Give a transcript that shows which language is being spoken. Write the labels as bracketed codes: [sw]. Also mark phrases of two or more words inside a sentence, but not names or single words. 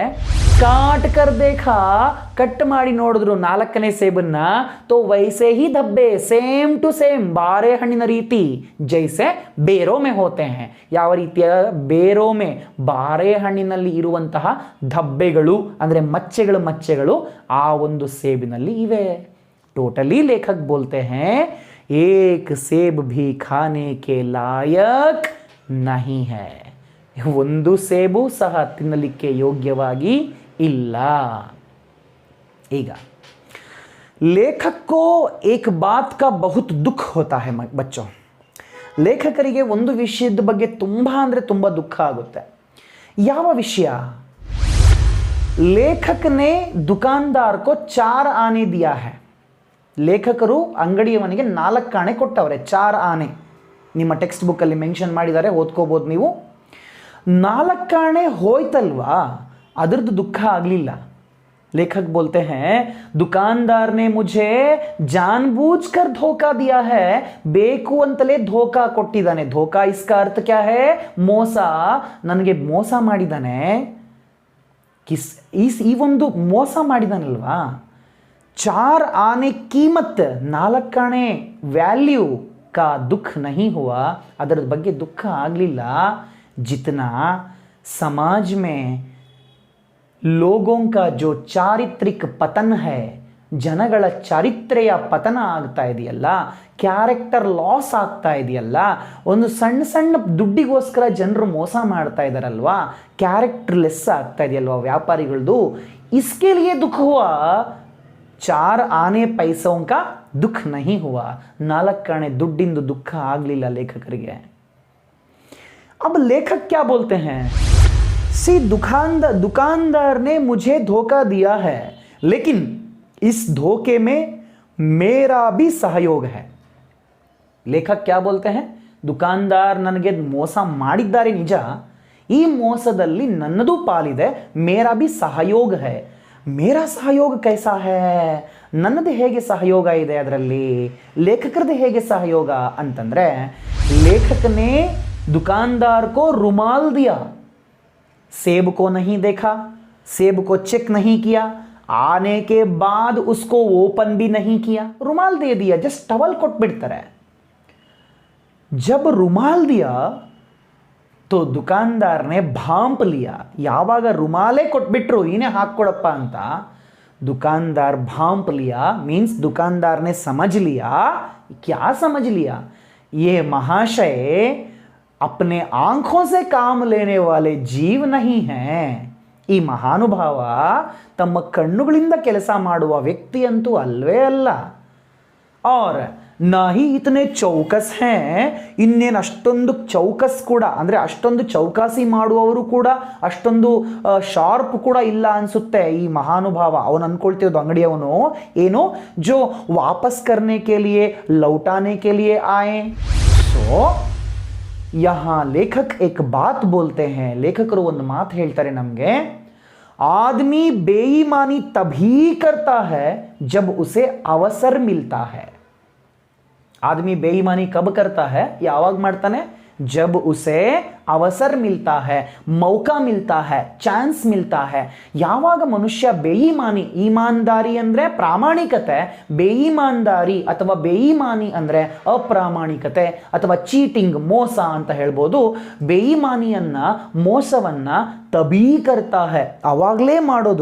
[hi] काट कर देखा, [kn] ಕಟ್ ಮಾಡಿ ನೋಡಿದ್ರು 4ನೇ ಸೇಬನ್ನ, [hi] तो वैसे ही धब्बे, [en] same to same [kn] ಬಾರೆಹಣ್ಣಿನ ರೀತಿ, [hi] जैसे बेरों में होते है. [kn] ಯಾವ ರೀತಿಯ ಬೇರೋಮೆ, ಬಾರೆಹಣ್ಣಿನಲ್ಲಿ ಇರುವಂತಹ ಧಬ್ಬೆಗಳು ಅಂದರೆ ಮಚ್ಚೆಗಳು ಆ ಒಂದು ಸೇಬಿನಲ್ಲಿ ಇವೆ. [hi] टोटली लेखक बोलते हैं एक सेब भी खाने के लायक नहीं है. [kn] ಒಂದು ಸೇಬು ಸಹ ತಿನ್ನಲಿಕ್ಕೆ ಯೋಗ್ಯವಾಗಿ ಇಲ್ಲ. [hi] ಈಗ लेखक को एक बात का बहुत दुख होता है बच्चों. [kn] ಲೇಖಕರಿಗೆ ಒಂದು ವಿಷಯದ ಬಗ್ಗೆ ತುಂಬ ಅಂದರೆ ತುಂಬ ದುಃಖ ಆಗುತ್ತೆ. ಯಾವ ವಿಷಯ? [hi] लेखक ने दुकानदार को 4 आने दिया है. [kn] ಲೇಖಕರು ಅಂಗಡಿಯವನಿಗೆ 4 ಆಣೆ ಕೊಟ್ಟವ್ರೆ. 4 ಆನೆ ನಿಮ್ಮ ಟೆಕ್ಸ್ಟ್ ಬುಕ್ಕಲ್ಲಿ ಮೆನ್ಷನ್ ಮಾಡಿದ್ದಾರೆ, ಓದ್ಕೋಬೋದು ನೀವು. 4 ಆಣೆ ಹೋಯ್ತಲ್ವಾ, ಅದರದ್ದು ದುಃಖ ಆಗಲಿಲ್ಲ. [hi] लेखक बोलते हैं दुकानदार ने मुझे जानबूझकर धोखा दिया है, [kn] ಬೇಕು ಅಂತಲೇ ಧೋಖಾ ಕೊಟ್ಟಿದ್ದಾನೆ. [hi] ಧೋಖಾ इसका अर्थ क्या है? [kn] ಮೋಸ. ನನಗೆ ಮೋಸ ಮಾಡಿದ್ದಾನೆ. ಈ ಒಂದು ಮೋಸ ಮಾಡಿದಾನಲ್ವಾ, [hi] 4 आने कीमत 4 आने वैल्यू का दुख नहीं हुआ, [kn] ಅದರ ಬಗ್ಗೆ ದುಃಖ ಆಗಲಿಲ್ಲ. [hi] जितना समाज में लोगों का जो चारित्रिक पतन है, [kn] ಜನಗಳ ಚಾರಿತ್ರ್ಯ ಪತನ ಆಗ್ತಾ ಇದೆಯಲ್ಲ, [en] character loss [kn] ಆಗ್ತಾ ಇದೆಯಲ್ಲ, ಒಂದು ಸಣ್ಣ ಸಣ್ಣ ದುಡ್ಡಿಗೋಸ್ಕರ ಜನರು ಮೋಸ ಮಾಡ್ತಾ ಇದ್ದಾರಲ್ವಾ, [en] character less [kn] ಆಗ್ತಾ ಇದೆಯಲ್ವಾ ವ್ಯಾಪಾರಿಗಳದು, [hi] इसके लिए दुख हुआ. 4 आने पैसों का दुख नहीं हुआ. [kn] 4 आने ದುಡ್ಡಿಂದು ದುಃಖ ಆಗಲಿಲ್ಲ ಲೇಖಕರಿಗೆ. [hi] अब लेखक क्या बोलते हैं? सी दुकानदार ने मुझे धोखा दिया है, लेकिन इस धोखे में मेरा भी सहयोग है. लेखक क्या बोलते हैं? [kn] दुकानदार ನನಗೆ ಮೋಸ ಮಾಡಿದ್ದಾರೆ ನಿಜ, ಈ ಮೋಸದಲ್ಲಿ ನನ್ನದು ಪಾಲಿದೆ. [hi] ಮೇರಾ भी सहयोग है. मेरा सहयोग कैसा है? [kn] ನನ್ನದು ಹೇಗೆ ಸಹಯೋಗ ಇದೆ ಅದರಲ್ಲಿ, ಲೇಖಕರದ್ದು ಹೇಗೆ ಸಹಯೋಗ ಅಂತಂದ್ರೆ, ಲೇಖಕನೇ [hi] दुकानदार को रुमाल दिया, सेब को नहीं देखा, सेब को चेक नहीं किया, आने के बाद उसको ओपन भी नहीं किया, रुमाल दे दिया, जस्ट टवल कोट बिಡ್ತಾರೆ. जब रुमाल दिया तो दुकानदार ने भांप लिया. [kn] ಯಾವಾಗ ರುಮಾಲೇ ಕೊಟ್ಬಿಟ್ರು ಇನೇ ಹಾಕ್ಕೊಡಪ್ಪ ಅಂತ, [hi] दुकानदार भांप लिया मीन्स दुकानदार ने समझ लिया. क्या समझ लिया? ये महाशय अपने आंखों से काम लेने वाले जीव नहीं हैं. [kn] ಈ ಮಹಾನುಭಾವ ತಮ್ಮ ಕಣ್ಣುಗಳಿಂದ ಕೆಲಸ ಮಾಡುವ ವ್ಯಕ್ತಿಯಂತೂ ಅಲ್ವೇ ಅಲ್ಲ. [hi] और ना ही इतने चौकस हैं. [kn] ಇನ್ನೇನು ಅಷ್ಟೊಂದು ಚೌಕಸ್ ಕೂಡ ಅಂದರೆ ಅಷ್ಟೊಂದು ಚೌಕಾಸಿ ಮಾಡುವವರು ಕೂಡ ಅಷ್ಟೊಂದು ಶಾರ್ಪ್ ಕೂಡ ಇಲ್ಲ ಅನಿಸುತ್ತೆ ಈ ಮಹಾನುಭಾವ. ಅವನು ಅಂದ್ಕೊಳ್ತಿರೋದು ಅಂಗಡಿಯವನು ಏನು, [hi] जो वापस करने के लिए लौटाने के लिए आए. सो यहाँ लेखक एक बात बोलते हैं. [kn] लेखकರು ಒಂದು ಮಾತು ಹೇಳ್ತಾರೆ ನಮಗೆ, [hi] आदमी बेईमानी तभी करता है जब उसे अवसर मिलता है. आदमी बेईमानी कब करता है? [kn] ಯಾವಾಗ ಮಾಡ್ತಾನೆ? [hi] जब उसे अवसर मिलता है, मौका मिलता है, ಚಾನ್ಸ್ मिलता है. [kn] ಯಾವಾಗ ಮನುಷ್ಯ ಬೇಯಿಮಾನಿ, ಈಮಾನ್ದಾರಿ ಅಂದರೆ ಪ್ರಾಮಾಣಿಕತೆ, ಬೇಯಿಮಾನ್ದಾರಿ ಅಥವಾ ಬೇಯಿಮಾನಿ ಅಂದರೆ ಅಪ್ರಾಮಾಣಿಕತೆ ಅಥವಾ ಚೀಟಿಂಗ್, ಮೋಸ ಅಂತ ಹೇಳ್ಬೋದು. ಬೇಯಿಮಾನಿಯನ್ನ ಮೋಸವನ್ನ [hi] तभी करता है, [kn] ಅವಾಗಲೇ ಮಾಡೋದು.